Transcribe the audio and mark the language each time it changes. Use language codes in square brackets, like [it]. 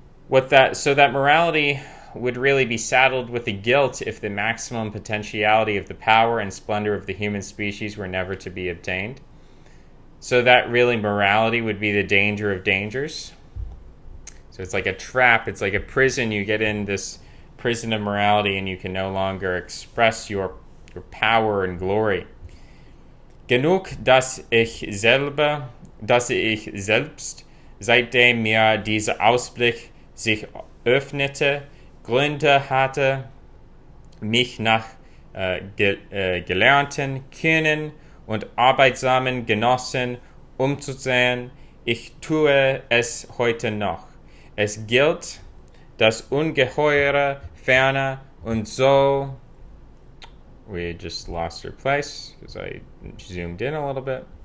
[en] So that morality would really be saddled with the guilt if the maximum potentiality of the power and splendor of the human species were never to be obtained. So that really morality would be the danger of dangers. So it's like a trap, it's like a prison. You get in this prison of morality and you can no longer express your power and glory. [de] Genug, dass ich selbst, seitdem mir dieser Ausblick sich öffnete, Gründe hatte, mich nach gelernten, kühnen und arbeitsamen Genossen umzusehen. Ich tue es heute noch. Es gilt, das Ungeheure ferner und so. [en] We just lost our place because I zoomed in a little bit.